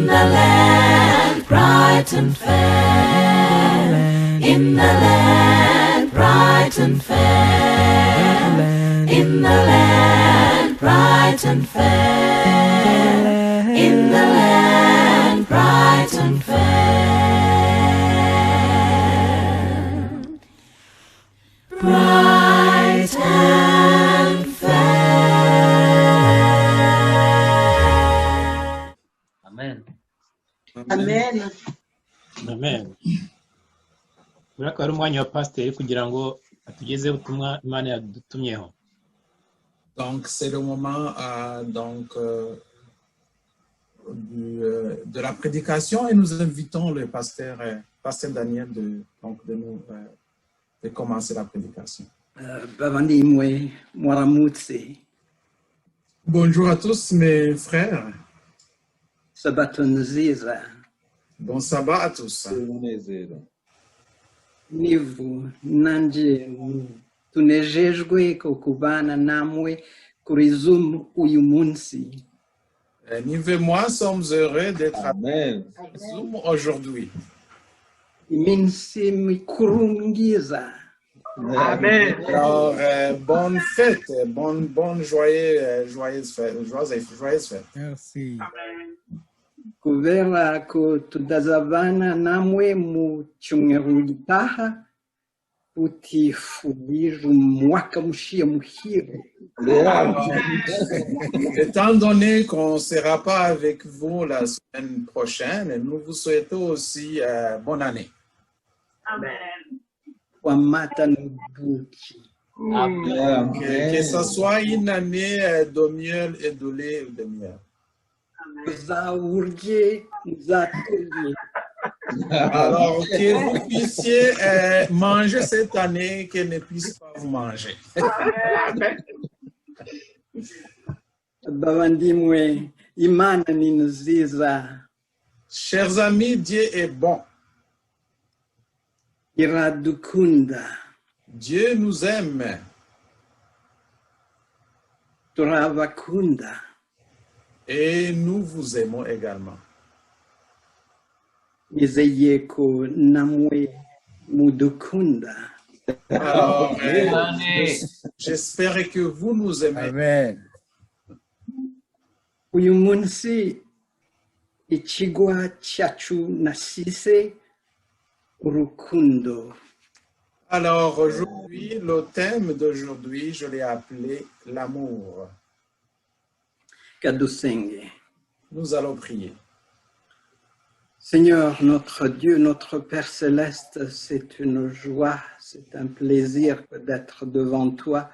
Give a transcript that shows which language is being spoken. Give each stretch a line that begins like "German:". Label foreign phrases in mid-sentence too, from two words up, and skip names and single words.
English: the land bright and fair, in the land bright and fair, in the land bright and fair, in the land bright and fair, bright and fair.
Kinyarwanda: Amen. Amen. Amen. Buriya akaba ari umwanya wa pasiteri kugira ngo atugezeho ubutumwa Imana yadutumyeho.
French: Donc, c'est le moment de la prédication et nous invitons le pasteur Daniel de commencer la prédication.
Kinyarwanda: Bavandimwe mwaramutse.
French: Bonjour à tous mes frères.
Kinyarwanda: Sabato nziza.
French: Bon sabbat à tous.
Kinyarwanda: umunezero. Nivu nanje tunejejwe ko kubana namwe kuri Zoom uyu munsi.
French: Nive et moi sommes heureux d'être à Amen. Zoom aujourd'hui.
Kinyarwanda: Iminsi mikuru myiza. Amen.
French: Alors, bonne fête, bonne joyeuse fête. Merci.
Kinyarwanda: Kubera ko tudazabana namwe mu cyumweru gitaha, utifurije umwaka mushya muhire.
French: Étant donné qu'on ne sera pas avec vous la semaine prochaine, nous vous souhaitons aussi bonne année.
Kinyarwanda: Amen. Wamata nubuki. Amen.
French: Que ce soit une année de miel et de lait ou de miel.
Kinyarwanda: Zaurje, zaturje.
French: Alors, que vous puissiez manger cette année, qu'elle ne puisse pas vous manger.
Kinyarwanda: Bavandimwe, Imana ni nziza.
French: Chers amis, Dieu est bon.
Kinyarwanda: Iradukunda.
French: Dieu nous aime.
Kinyarwanda: Turabakunda.
French: Et nous vous aimons également.
Kinyarwanda: Nizeye ko namwe mudukunda.
French: Alors, j'espère que vous nous aimez. Amen.
Kinyarwanda: Uyu munsi ikigwa cyacu nasise urukundo.
French: Alors, aujourd'hui, le thème d'aujourd'hui, je l'ai appelé l'amour.
Kinyarwanda: Kadusenge.
French: Nous allons prier. Seigneur, notre Dieu, notre Père céleste, c'est une joie, c'est un plaisir d'être devant toi.